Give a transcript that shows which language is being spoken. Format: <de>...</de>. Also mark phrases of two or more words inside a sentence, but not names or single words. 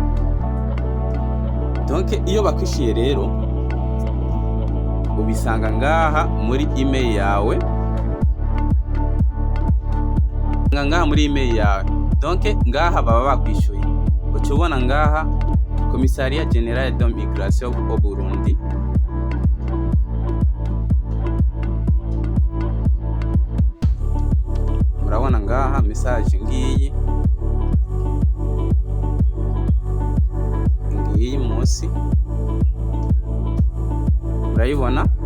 <rn>Donc iyo bakwishyuye rero ubisanga ngaha muri email yawe, ngaha muri email yawe. Donc ngaha baba bakwishyuye. Uca ubona ngaha Commissariat General de Migration au Burundi. Murabona ngaha message ngiyi munsi, murayibona.</rn>